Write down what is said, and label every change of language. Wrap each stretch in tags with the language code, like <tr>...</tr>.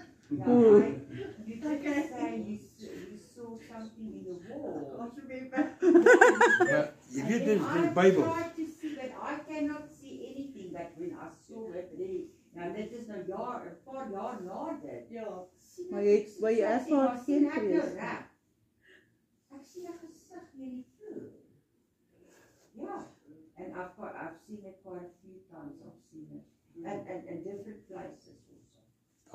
<en>You did say you saw something in the wall. I remember. You did this in the Bible. I tried to see, but I cannot see anything. But when I saw it,</en> <af>nou dit is nou 'n paar jaar na dit. Ja. Maar jy ervaar geen vrees. Ek sien 'n gesig hier in die vloer. Ja.</af> <en>And I've seen it quite a few times. I've seen it. And different places also.</en>